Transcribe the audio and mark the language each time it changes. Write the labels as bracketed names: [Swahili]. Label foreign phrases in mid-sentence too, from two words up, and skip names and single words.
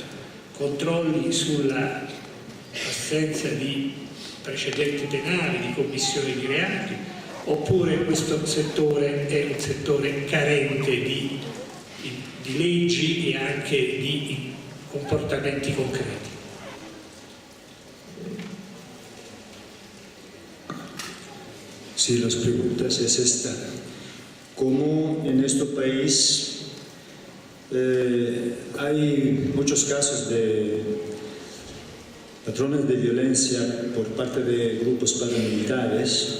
[Italian] Controlli sulla assenza di precedenti penali, di commissione di reati, oppure questo settore è un settore carente di leggi e anche di comportamenti concreti? [Spanish] Sí, las preguntas es esta. ¿Cómo en este país hay muchos casos de patrones de violencia por parte de grupos paramilitares?